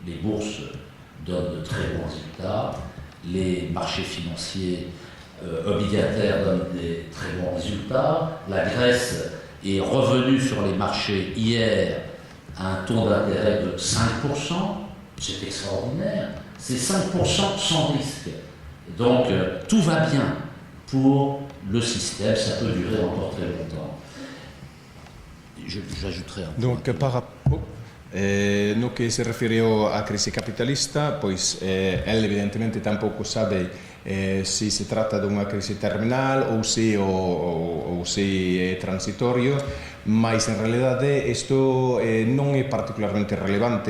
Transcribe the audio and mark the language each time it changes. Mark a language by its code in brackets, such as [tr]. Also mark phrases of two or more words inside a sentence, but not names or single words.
[fr] Les bourses donnent de très bons résultats, les marchés financiers obligataires donnent des très bons résultats, la Grèce est revenue sur les marchés hier à un taux d'intérêt de 5%, c'est extraordinaire, c'est 5% sans risque. Donc tout va bien pour le système, ça peut durer encore très longtemps. J'ajouterai un Donc, [gl] no que se referiu á crise capitalista, pois el evidentemente tampouco sabe se se trata dunha crise terminal ou se é transitorio, mas en realidade isto non é particularmente relevante.